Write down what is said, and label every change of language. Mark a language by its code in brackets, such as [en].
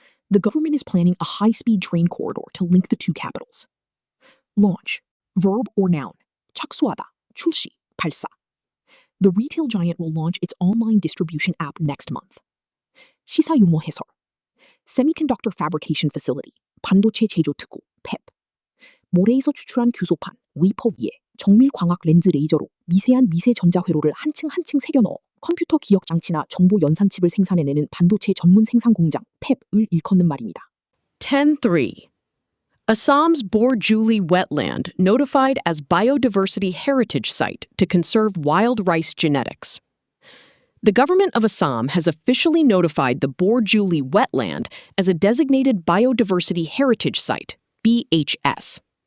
[en] The government is planning a high-speed train corridor to link the two capitals. Launch. Verb or noun. [ko] 착수하다, 출시, 발사. [en] The retail giant will launch its online distribution app next month. [ko] 시사용어 해설. [en] Semiconductor fabrication facility, [ko] 반도체 제조 특구, PEP. 모래에서 추출한 규소판, 웨이퍼 위에 정밀 광학 렌즈 레이저로 미세한 미세 전자 회로를 한 층 한 층 새겨 넣어 컴퓨터 기억 장치나 정보 연산칩을 생산해내는 반도체 전문 생산 공장, PEP을 일컫는 말입니다. [en] 10.3. Assam's Borjuli wetland notified as Biodiversity Heritage Site to conserve wild rice genetics. The government of Assam has officially notified the Borjuli wetland as a designated Biodiversity Heritage Site, BHS.